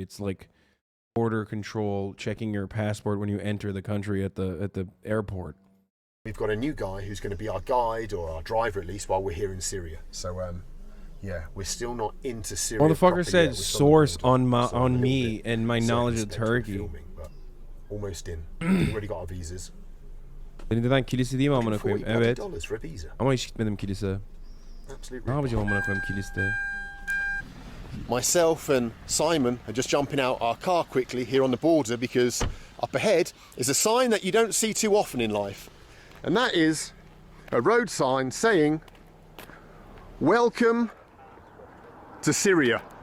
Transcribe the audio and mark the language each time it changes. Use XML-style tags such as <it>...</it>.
<en>It's like border control, checking your passport when you enter the country at the airport. We've got a new guy who's going to be our guide, or our driver at least, while we're here in Syria. So, yeah, we're still not into Syria. Motherfucker said source on me and my knowledge of Turkey. Filming, but almost in. We've already got our visas.</en> <tr>Neden kilise değil mi amına koyayım? Evet.</tr> <en>$40 for a visa.</en> <tr>Ama hiç gitmedim kilise.</tr> <en>Absolutely.</en> <tr>Ne yapacağım amına koyayım kiliste?</tr> <en>Myself and Simon are just jumping out our car quickly here on the border because up ahead is a sign that you don't see too often in life. And that is a road sign saying, "Welcome to Syria."</en>